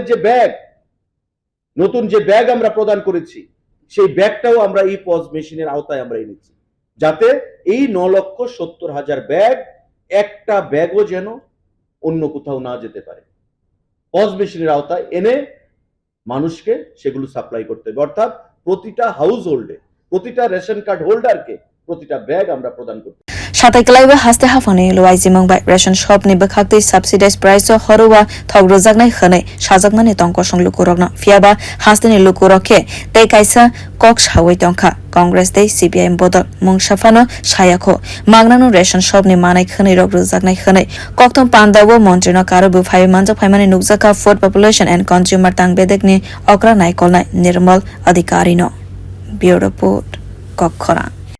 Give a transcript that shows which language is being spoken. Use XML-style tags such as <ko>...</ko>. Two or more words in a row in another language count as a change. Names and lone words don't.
<bn>যে ব্যাগ নতুন যে ব্যাগ আমরা প্রদান করেছি সেই ব্যাগটাও আমরা</bn> <en>e-POS machiner</en> <bn>আওতায় আমরা এনেছি যাতে এই 9,70,000 ব্যাগ একটা ব্যাগও যেন অন্য কোথাও না যেতে পারে</bn> <en>POS machiner</en> <bn>আওতায় এনে মানুষকে সেগুলো সাপ্লাই করতে হবে অর্থাৎ প্রতিটা</bn> <en>house holde</en> <bn>প্রতিটা</bn> <en>ration card holderke</en> <bn>প্রতিটা ব্যাগ আমরা প্রদান করতে</bn> <trp>Satai kalaiwa haste hafani luai jimong bai</trp> <en>ration shop</en> <trp>ni bkhaktei</trp> <en>subsidized price</en> <trp>horowa thog rojaknai khanai sajakmani tongko song lukurokna fiaba haste ni lukurokhe tei kaisa kok sawai tongkha Congress tei CPIM bodol mungsafano sayakho mangnanu</trp> <en>ration shop</en> <trp>ni manai khanai rok rojaknai khanai kokthum panda wo montri no karwi phai manjak phaimani nukjaka food population and consumer tang bedek ni okra naikolnai nirmal adhikari no</trp> <en>bureau report</en> <trp>kokthum</trp>